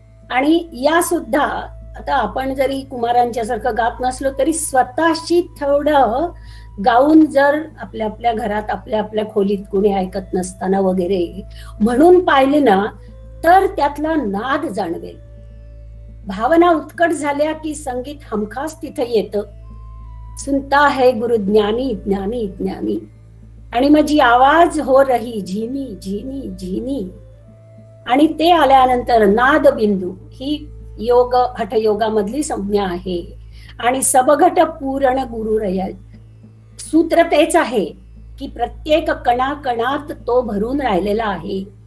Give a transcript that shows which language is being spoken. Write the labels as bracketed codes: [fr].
[mr] आणि या सुद्धा आता आपण जरी कुमारांच्या सारखं गात नसलो तरी स्वतःशी थोडं गाऊन जर आपल्या आपल्या घरात आपल्या आपल्या खोलीत कुणी ऐकत नसताना वगैरे म्हणून पाहिले ना, तर त्यातला नाद जाणवेल. भावना उत्कट झाल्या की संगीत हमखास तिथे येतं. [hi] सुनता है गुरु ज्ञानी ज्ञानी ज्ञानी. [mr] आणि मग [hi] जी आवाज हो रही झिनी झिनी [mr] झिनी, आणि ते आल्यानंतर नाद बिंदू ही योग हठयोगामधली संज्ञा आहे. आणि [hi] सबघट पूर्ण गुरुरय, [mr] सूत्र तेच आहे की प्रत्येक कणाकणात तो भरून राहिलेला आहे.